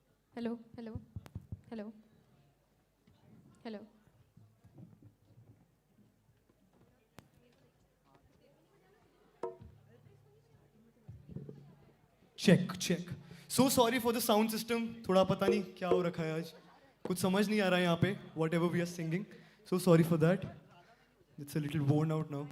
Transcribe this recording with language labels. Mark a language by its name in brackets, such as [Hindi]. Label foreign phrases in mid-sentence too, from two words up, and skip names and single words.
[English] Hello, hello, hello, hello. check check so sorry for the sound system [Hindi] थोड़ा पता नहीं क्या हो रखा है आज कुछ समझ नहीं आ रहा है यहाँ पे [English] what ever we are singing so sorry for that it's a little worn out now.